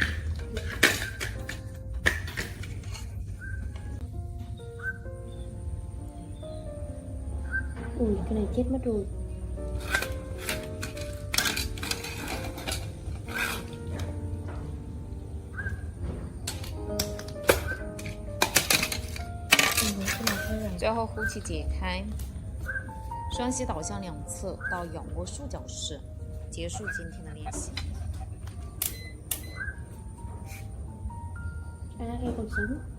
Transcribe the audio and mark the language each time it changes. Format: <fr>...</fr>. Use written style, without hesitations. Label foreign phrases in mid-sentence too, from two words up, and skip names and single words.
<vi>Ui, cái này chết mất rồi. Cái này hơi là</vi> <zh>最后呼气解开，双膝倒向两侧，到仰卧束脚式，结束今天的练习。</zh> <vi>ai đã đây còn sống.</vi>